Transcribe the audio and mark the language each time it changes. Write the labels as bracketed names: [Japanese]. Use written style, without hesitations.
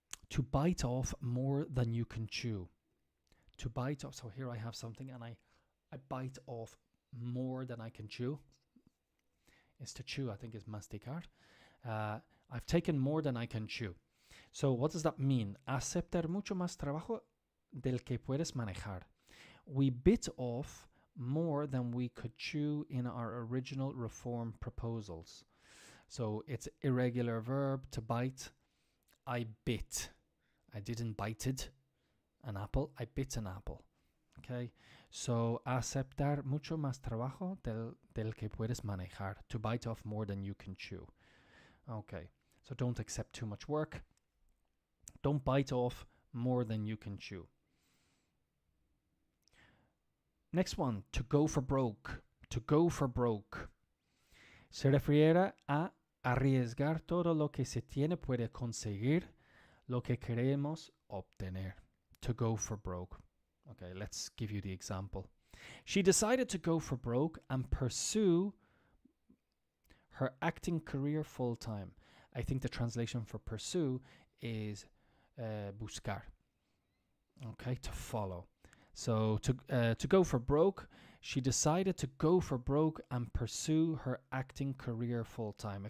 [English] To bite off more than you can chew. To bite off. So here I have something and I bite off more than I can chew. Is to chew, I think, is masticar. I've taken more than I can chew. So what does that mean? [Spanish] Aceptar mucho más trabajo del que puedes manejar. [English] We bit off more than we could chew in our original reform proposals. So it's irregular verb, to bite. I bit. I didn't bited an apple. I bit an apple. Okay, so [Spanish] aceptar mucho más trabajo del que puedes manejar. [English] To bite off more than you can chew. Okay, so don't accept too much work. Don't bite off more than you can chew. Next one, to go for broke. To go for broke. [Spanish] Se refiere a arriesgar todo lo que se tiene puede conseguir lo que queremos obtener. [English] To go for broke. Okay, let's give you the example. She decided to go for broke and pursue her acting career full time. I think the translation for pursue is buscar. Okay, to follow. So to go for broke, she decided to go for broke and pursue her acting career full time.